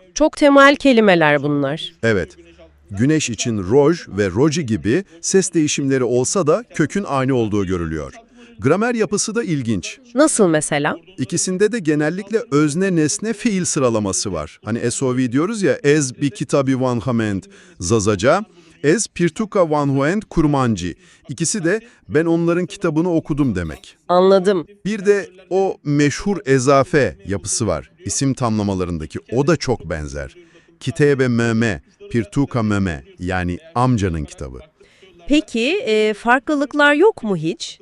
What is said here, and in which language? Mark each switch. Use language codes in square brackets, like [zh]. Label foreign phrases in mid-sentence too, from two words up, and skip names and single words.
[tr] Çok temel kelimeler bunlar. Evet. Güneş için roj ve roji gibi ses değişimleri olsa da kökün aynı olduğu görülüyor. Gramer yapısı da ilginç. Nasıl mesela? İkisinde de genellikle özne nesne fiil sıralaması var. Hani SOV diyoruz ya, [zza] ez bi kitabi van hament Zazaca, [ku] ez pirtuka van huent [zza] kurmancı. [tr] İkisi de ben onların kitabını okudum demek. Anladım. Bir de o meşhur ezafe yapısı var isim tamlamalarındaki, o da çok benzer. [zza] Kitebe meme, [ku] pirtuka meme, [tr] yani amcanın kitabı. Peki farklılıklar yok mu hiç?